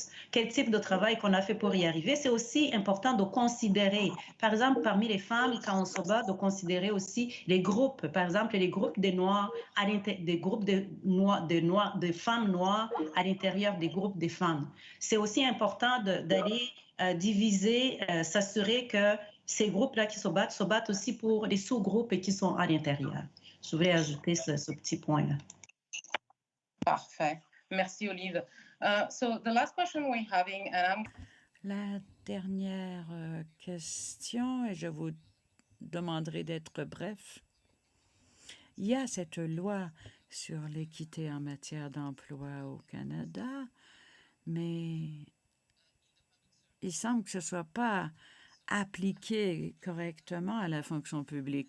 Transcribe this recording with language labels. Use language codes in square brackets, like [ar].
[fr] Quel type de travail qu'on a fait pour y arriver. C'est aussi important de considérer, par exemple, parmi les femmes, quand on se bat, de considérer aussi les groupes, par exemple, les groupes des Noirs, des groupes de femmes noires à l'intérieur des groupes des femmes. C'est aussi important d'aller diviser, s'assurer que ces groupes-là qui se battent aussi pour les sous-groupes qui sont à l'intérieur. Je voulais ajouter ce petit point-là. Parfait. Merci, Olive. [en] So the last question we're having, and [fr] La dernière question, et je vous demanderai d'être bref. Il y a cette loi sur l'équité en matière d'emploi au Canada, mais il semble que ce ne soit pas appliqué correctement à la fonction publique.